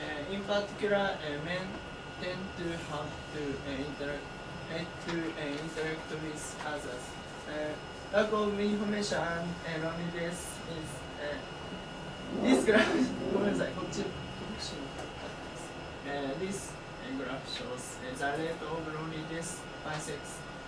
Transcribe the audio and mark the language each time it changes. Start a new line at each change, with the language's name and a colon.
English: In particular, men tend to have to interact with others. Lack of information and loneliness is this graph.
Japanese: ごめんなさい、こっち特殊に書いてあります。
English: This graph shows the rate of loneliness by sex.